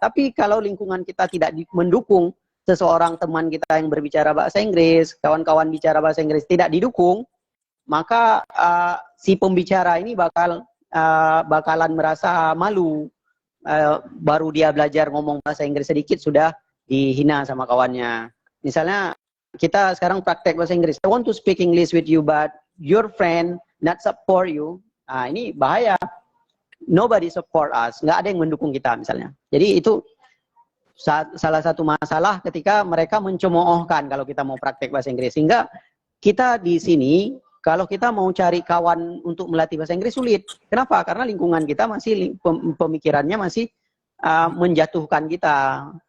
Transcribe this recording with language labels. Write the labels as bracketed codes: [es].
[id] Tapi kalau lingkungan kita tidak mendukung, seseorang teman kita yang berbicara bahasa Inggris, kawan-kawan bicara bahasa Inggris tidak didukung, maka si pembicara ini bakalan merasa malu. Baru dia belajar ngomong bahasa Inggris sedikit sudah dihina sama kawannya. Misalnya kita sekarang praktek bahasa Inggris. [en] I want to speak English with you, but your friend not support you. [id] Nah, ini bahaya. [en] Nobody support us. [id] Nggak ada yang mendukung kita misalnya. Jadi itu salah satu masalah ketika mereka mencemoohkan kalau kita mau praktek bahasa Inggris. Sehingga kita di sini, kalau kita mau cari kawan untuk melatih bahasa Inggris sulit. Kenapa? Karena lingkungan kita masih, pemikirannya masih menjatuhkan kita.